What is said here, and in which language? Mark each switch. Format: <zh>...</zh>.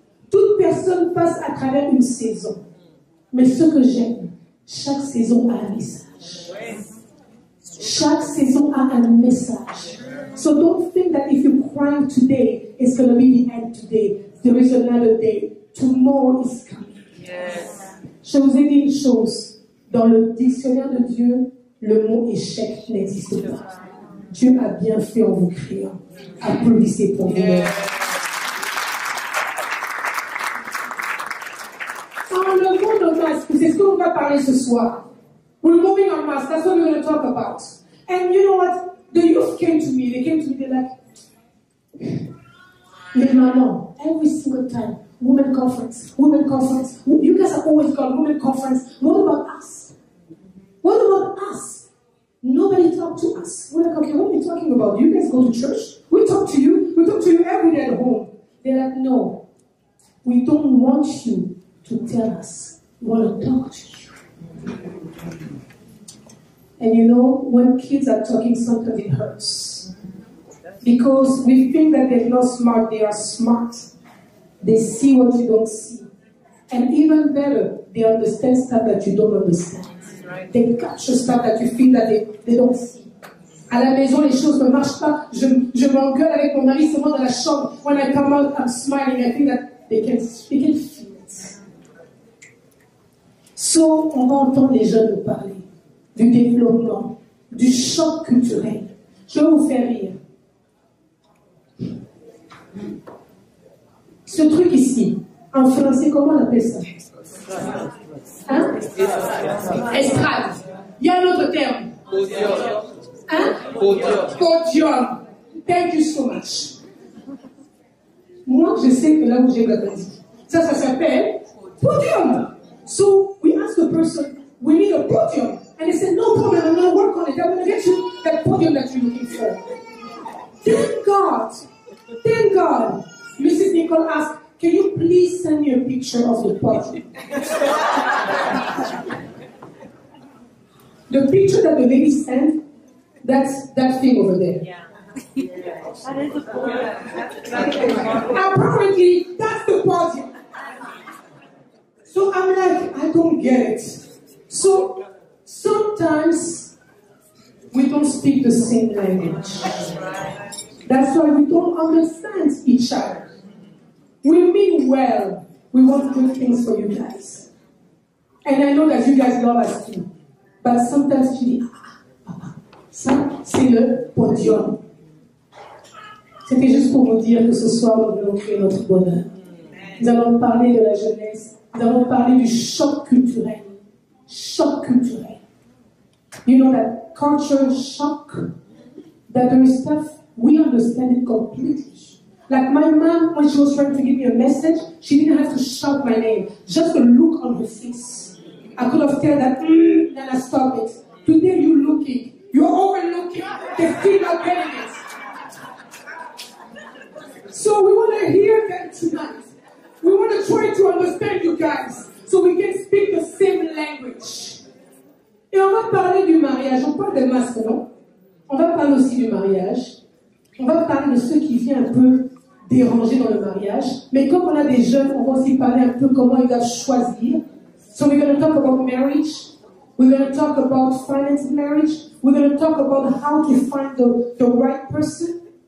<fr>Toute personne passe à travers une saison. Mais ce que j'aime, chaque saison a un message. Chaque saison a un message.</fr> <en>So don't think that if you're crying today, it's going to be the end today. There is another day. Tomorrow is coming.</en> <fr>Je vous ai dit une chose. Dans le dictionnaire de Dieu, le mot échec n'existe pas. Dieu a bien fait en vous créant. Applaudissez pour vous-même. Enlevons nos masques. C'est ce qu'on va parler ce soir.</fr> <en>We're moving on masks. That's what we're going to talk about. And you know what? The youth came to me. They came to me. They're like,</en> <fr>les mamans,</fr> <en>every single time, women conference. You guys have always got women conference. What about us? What about us? Nobody talked to us. We're like, okay, what are we talking about? You guys go to church? We talk to you. We talk to you every day at home. They're like, no, we don't want you to tell us. We want to talk to you. And you know, when kids are talking, sometimes it hurts. Because we think that they're not smart. They are smart. They see what you don't see. And even better, they understand stuff that you don't understand. They capture stuff that you feel that they don't see.</en> <fr>À la maison, les choses ne marchent pas. Je m'engueule avec mon mari seulement dans la chambre.</fr> <en>When I come out, I'm smiling. I think that they can feel it.</en> <fr>So, on va entendre les jeunes nous parler du développement, du choc culturel. Je vais vous faire rire. Ce truc ici, en français, comment on appelle ça? Hein? Estrade. Il y a un autre terme. Podium. Hein? Podium.</fr> <en>Thank you so much.</en> <fr>Moi, je sais que là où j'ai grandi, ça s'appelle podium.</fr> <en>So we ask the person, we need a podium. And they said, no problem, I'm going to work on it. I'm going to get you that podium that you're looking for. Thank God. Mrs. Nicole asked, can you please send me a picture of the podium? The picture that the lady sent, that's that thing over there. Yeah. That is a podium. Apparently, that's the podium. So I'm like, I don't get it. So sometimes we don't speak the same language. That's why we don't understand each other. We mean well. We want good things for you guys. And I know that you guys love us too. But sometimes</en> <fr>tu dis, papa, ça c'est le podium. C'était juste pour vous dire que ce soir, nous voulons créer notre bonheur. Nous allons parler de la jeunesse. Nous allons parler du choc culturel. Choc culturel.</fr> <en>You know that culture shock that there is stuff we understand it completely. Like my mom, when she was trying to give me a message, she didn't have to shout my name. Just a look on her face. I could have told that, then I stop it. Today you're looking. You're overlooking. They're still not getting it. So we want to hear them tonight. We want to try to understand you guys so we can speak the same language.</en> <fr>Et on va parler du mariage. On parle de masque, non? On va parler aussi du mariage. On va parler de ceux qui viennent un peu déranger dans le mariage. Mais comme on a des jeunes, on va aussi parler un peu comment ils doivent choisir.</fr> <en>So we're going to talk about marriage. We're going to talk about finance marriage. We're going to talk about how to find the right person.</en>